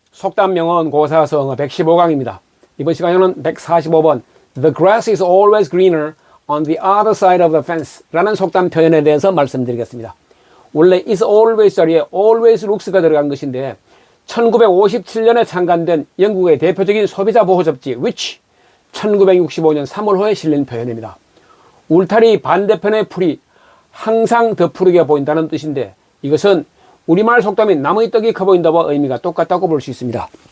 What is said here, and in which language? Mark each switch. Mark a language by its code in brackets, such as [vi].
[ko] 속담명언 고사성어 115강입니다. 이번 시간에는 145번 [en] The grass is always greener on the other side of the fence [ko] 라는 속담 표현에 대해서 말씀드리겠습니다. 원래 is always 자리에 always looks가 들어간 것인데 1957년에 창간된 영국의 대표적인 소비자 보호 잡지 Which 1965년 3월호에 실린 표현입니다. 울타리 반대편의 풀이 항상 더 푸르게 보인다는 뜻인데 이것은 우리말 속담인 나무의 떡이 커 보인다와 의미가 똑같다고 볼 수 있습니다.